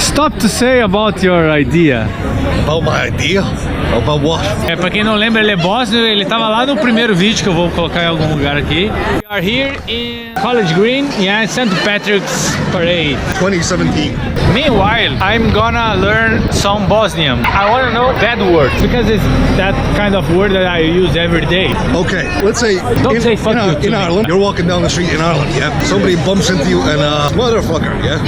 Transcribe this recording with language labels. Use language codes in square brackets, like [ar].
[en] Stop to say about your idea. About my idea? About what? [pt] Pra quem não lembra, ele é bósnio, ele tava lá no primeiro vídeo que eu vou colocar em algum lugar aqui. [en] We are here in College Green, yeah, St. Patrick's Parade. 2017. Meanwhile, I'm gonna learn some Bosnian. I wanna know bad words, because it's that kind of word that I use every day. Okay, let's say Don't say fuck you to in me. Ireland, you're walking down the street in Ireland, yeah? Somebody bumps into you and motherfucker, yeah?